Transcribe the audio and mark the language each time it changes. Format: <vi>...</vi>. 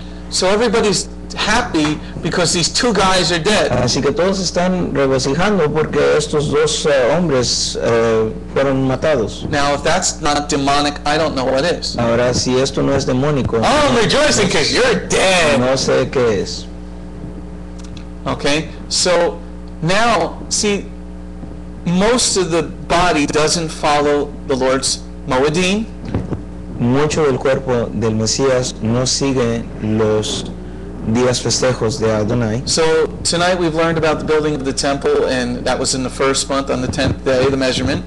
<en>So everybody's happy because these two guys are dead.</en> <es>Así que todos están regocijando porque estos dos hombres fueron matados.</es> <en>Now, if that's not demonic, I don't know what is.</en> <es>Ahora, si esto no es demónico,</es> <en>Oh, I'm rejoicing because you're dead.</en> <es>no sé qué es.</es> <en>Okay, so now, see, most of the body doesn't follow the Lord's Moedim.</en> <es>Mucho del cuerpo del Mesías no sigue los días festejos de Adonai.</es> <en>So tonight we've learned about the building of the temple, and that was in the first month on the 10th day, the measurement.</en>